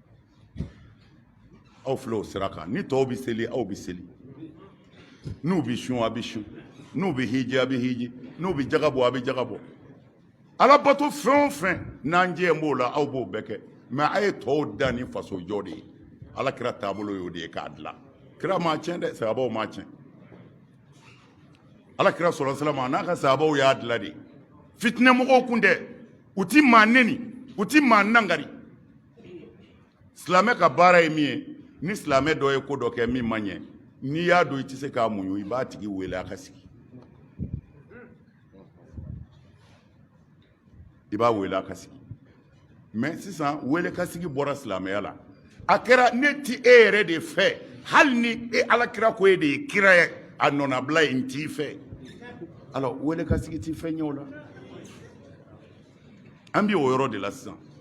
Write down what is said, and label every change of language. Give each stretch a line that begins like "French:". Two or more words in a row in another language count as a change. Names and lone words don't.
Bambara: aw filɛ o sira kan ni tɔw bɛ seli aw bɛ seli n'u bɛ sun a bɛ sun n'u bɛ hiji a bɛ hiji n'u bɛ jaga bɔ a bɛ jaga bɔ Ala bato fɛn o fɛn n'an jɛ b'o la aw b'o bɛɛ kɛ mais a ye tɔw da ni faso jɔ de ye Alakira taabolo y'o de ye k'a dilan kira ma tiɲɛ dɛ sahabaw ma tiɲɛ Alakira
Arabic: صلى الله عليه وسلم
Bambara: n'a ka sahabaw y'a dilan de fitinɛ mɔgɔw kun dɛ u ti maa neni u ti maa nangari silamɛ ka baara ye min ye ni silamɛ dɔ ye ko dɔ kɛ min man ɲɛ n'i y'a dɔn i tɛ se k'a muɲu i b'a tigi wele a ka sigi i b'a wele a ka sigi mais sisan wele ka sigi bɔra silamɛya la a kɛra ne ti e yɛrɛ de fɛ hali ni Alakira ko e de ye kira ye a nɔnabila ye n t'i fɛ alors wele ka sigi t'i fɛn ye o la an bɛ o yɔrɔ de la sisan